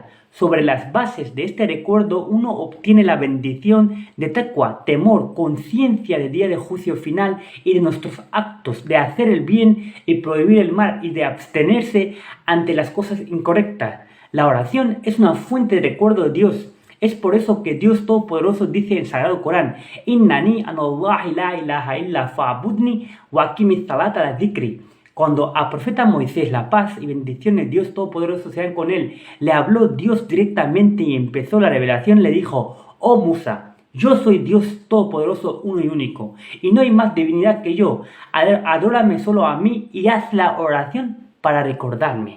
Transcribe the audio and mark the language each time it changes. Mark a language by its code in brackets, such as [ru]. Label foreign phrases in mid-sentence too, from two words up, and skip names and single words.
[es] Sobre las bases de este recuerdo uno obtiene la bendición de taqwa, temor, conciencia del día de juicio final y de nuestros actos, de hacer el bien y prohibir el mal y de abstenerse ante las cosas incorrectas. La oración es una fuente de recuerdo de Dios. Es por eso que Dios Todopoderoso dice en el Sagrado Corán: [ar] إنني أنا الله لا إله إلا فاعبدني وأقم الصلاة لذكري. [es] Cuando al profeta Moisés, la paz y bendiciones de Dios Todopoderoso sean con él, le habló Dios directamente y empezó la revelación, le dijo: Oh Musa, yo soy Dios Todopoderoso, uno y único, y no hay más divinidad que yo. Adórame solo a mí y haz la oración para recordarme.